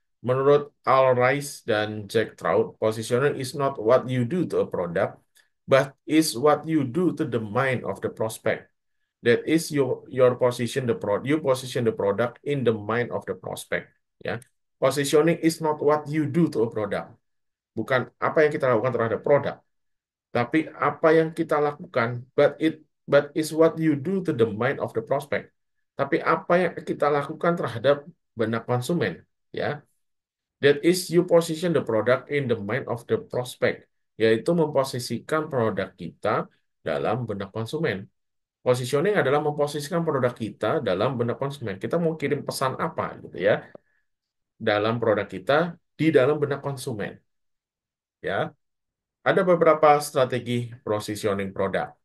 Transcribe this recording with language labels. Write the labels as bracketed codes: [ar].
[id] Menurut [en] Al Rice dan Jack Trout, positioning is not what you do to a product, but is what you do to the mind of the prospect. That is your position the product. You position the product in the mind of the prospect. Ya, positioning is not what you do to a product. [id] Bukan apa yang kita lakukan terhadap produk, tapi apa yang kita lakukan. [en] But is what you do to the mind of the prospect. [id] Tapi apa yang kita lakukan terhadap benak konsumen. [en] Ya, that is you position the product in the mind of the prospect. [id] Yaitu memposisikan produk kita dalam benak konsumen. Positioning adalah memposisikan produk kita dalam benak konsumen. Kita mau kirim pesan apa gitu ya dalam produk kita di dalam benak konsumen. Ya, ada beberapa strategi positioning produk.